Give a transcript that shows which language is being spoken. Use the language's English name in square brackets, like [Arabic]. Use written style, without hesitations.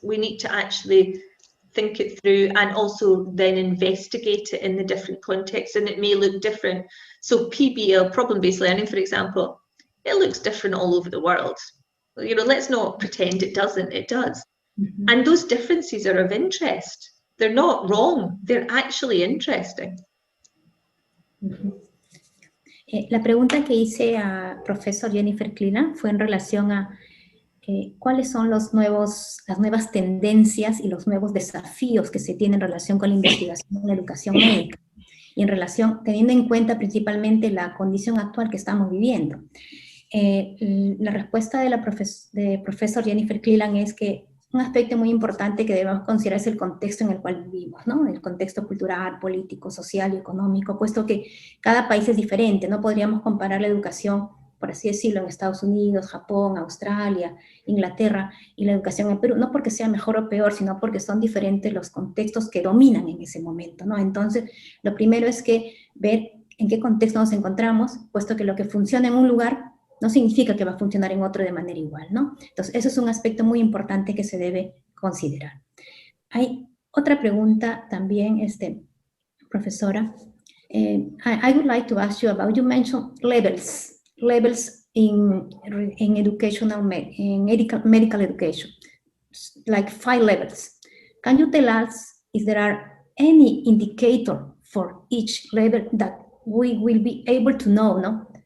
[English] We need to actually think it through and also then investigate it in the different contexts, and it may look different. So PBL, problem-based learning, for example, it looks different all over the world. You know, let's not pretend it doesn't, it does. Mm-hmm. And those differences are of interest. They're not wrong, they're actually interesting. Mm-hmm. [Spanish] La pregunta que hice a profesor Jennifer Cleland fue en relación a cuáles son las nuevas tendencias y los nuevos desafíos que se tienen en relación con la investigación en la educación médica y en relación, teniendo en cuenta principalmente la condición actual que estamos viviendo. La respuesta de profesor Jennifer Cleland es que un aspecto muy importante que debemos considerar es el contexto en el cual vivimos, ¿no? El contexto cultural, político, social y económico, puesto que cada país es diferente. No podríamos comparar la educación, por así decirlo, en Estados Unidos, Japón, Australia, Inglaterra, y la educación en Perú, no porque sea mejor o peor, sino porque son diferentes los contextos que dominan en ese momento, ¿no? Entonces, lo primero es que ver en qué contexto nos encontramos, puesto que lo que funciona en un lugar no significa que va a funcionar en otro de manera igual, ¿no? Entonces, eso es un aspecto muy importante que se debe considerar. Hay otra pregunta también, profesora. [English] I would like to ask you about, you mentioned levels in medical education, like 5 levels. Can you tell us if there are any indicator for each level that we will be able to know, no?